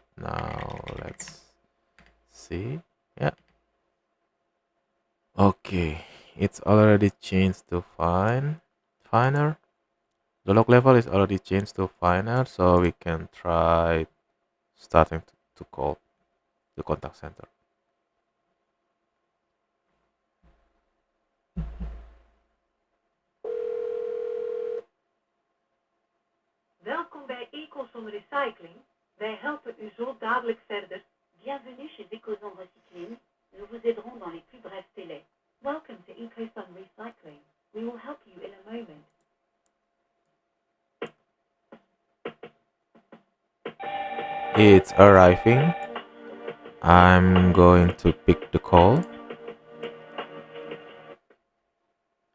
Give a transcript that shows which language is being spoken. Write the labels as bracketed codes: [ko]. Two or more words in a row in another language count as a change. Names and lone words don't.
[en] Now let's see. Yeah. Okay, it's already changed to finer. The log level is already changed to finer, so we can try starting to call the contact center. [nl] Welkom bij Ecos on Recycling. Wij helpen u zo dadelijk verder. [fr] Bienvenue chez Ecos on Recycling. Nous vous aiderons dans les plus brefs délais. [en] Welcome to Ecos on Recycling. We will help you in a moment. It's arriving. I'm going to pick the call.